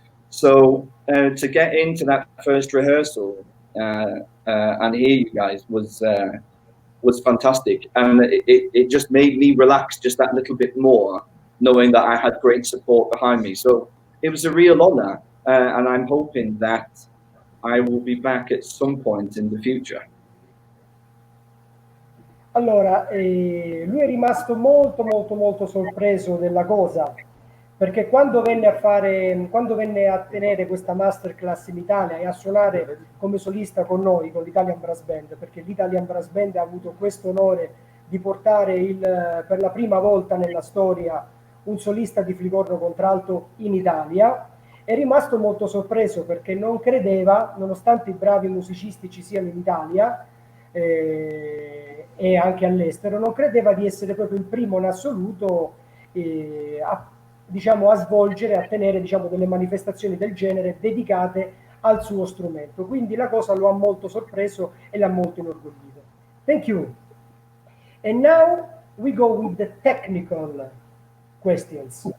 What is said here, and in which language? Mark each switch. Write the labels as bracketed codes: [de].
[en] So to get into that first rehearsal and hear you guys was fantastic, and it just made me relax just that little bit more, knowing that I had great support behind me. So it was a real honor, and I'm hoping that I will be back at some point in the future. [it] Allora, lui è rimasto molto sorpreso della cosa, perché quando venne a tenere questa masterclass in Italia e a suonare come solista con noi, con l'Italian Brass Band, perché l'Italian Brass Band ha avuto questo onore di portare per la prima volta nella storia un solista di flicorno contralto in Italia, è rimasto molto sorpreso, perché non credeva, nonostante i bravi musicisti ci siano in Italia e anche all'estero, non credeva di essere proprio il primo in assoluto a svolgere, a tenere delle manifestazioni del genere dedicate al suo strumento. Quindi la cosa lo ha molto sorpreso e l'ha molto inorgoglito. [en] Thank you. And now we go with the technical questions.